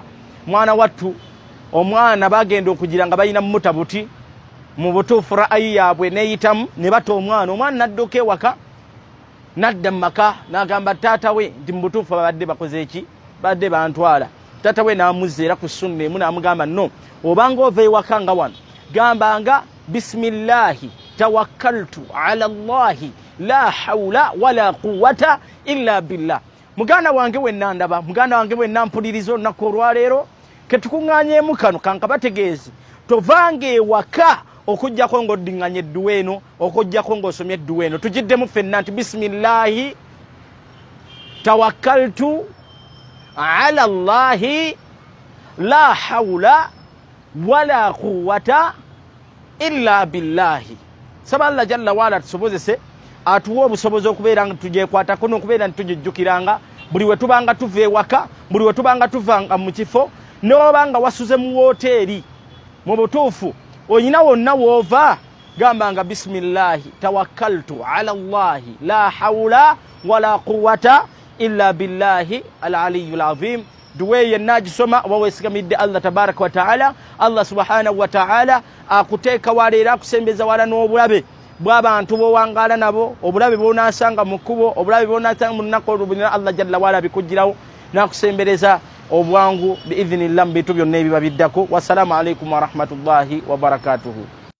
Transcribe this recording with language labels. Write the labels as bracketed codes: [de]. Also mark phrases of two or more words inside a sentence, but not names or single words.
[lg] Mwana wattu omwana bagenda okugira nga balina mutabuti mu butuufu ra'ayi yaabwe neeyitamu ne bata omwana. Omwana n'adduka ewaka n'adda mu maka n'agamba taata we nti mu butuufu babadde bakoze eki, badde bantwala. Taata we n'amuzza era ku sunna emu n'amugamba no, obanga ova ewaka nga wano gambanga [ar] بسم الله توكلت على الله لا حول ولا قوة إلا بالله. [lg] Muganda wange we nandaba, muganda wange we nampuliriza olunaku olwaleero ketukuŋŋaanyeemu kano kankabategeezi tovanga ewaka okujjako ng'oddiŋŋanya Eduwa eno, okujjako ng'osomye Eduwa eno. Tugiddemu ffenna nti [ar] بسم الله توكلت على الله لا حول ولا قوة إلا بالله. [lg] Saba Allah [ar] جل وعلا [lg] tusobozese atuwa obusobozi okubeera nga tugyekwatako n'okubeera nti tugijjukiranga buli we tubanga tuva ewaka, buli we tubanga tuvanga mu kifo, n'obanga wasuze mu woteeri. Mu butuufu oyina wonna w'ova gambanga [ar] بسم الله توكلت على الله لا حول ولا قوة إلا بالله العلي العظيم. [lg] Eduwa yenna agisoma oba weesigamidde [ar] الله تبارك وتعالى, الله سبحانه وتعالى [lg] akuteeka wala era akusembeza wala n'obulabe bw'abantu b'owangaala nabo, obulabe bw'onaasanga mu kkubo, obulabe bw'onaasanga mu lunaku olubinira [ar] الله جل وعلا [lg] bikugirawo n'akusembereza obwangu biidhnillah mu bintu byonna ebiba biddako. [ar] والسلام عليكم ورحمة الله وبركاته.